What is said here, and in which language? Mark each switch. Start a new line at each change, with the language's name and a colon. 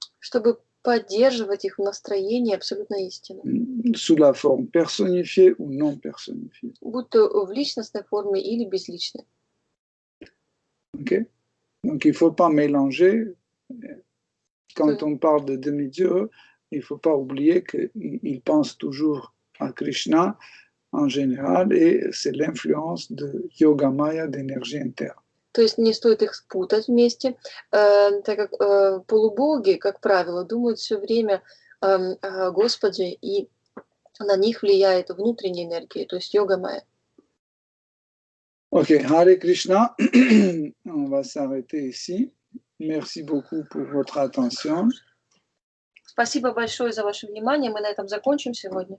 Russian: Чтобы поддерживать их в настроении абсолютной истины.
French: Sous la forme personnifiée ou non personnifiée.
Russian: Будь то в личностной форме или безличной.
English: Okay?
French: Donc il ne faut pas mélanger. Quand on parle de demi-dieu, il ne faut pas oublier qu'il pense toujours à Krishna en général et c'est l'influence de Yoga Maya, d'énergie interne.
Russian: То есть не стоит их спутать вместе, так как полубоги, как правило, думают все время о Господе, и на них влияет внутренняя энергия, то есть Йога Майя.
French: Ok, Hare Krishna, on va s'arrêter ici. Merci beaucoup pour votre attention.
Russian: Спасибо большое за ваше внимание. Мы на этом закончим сегодня.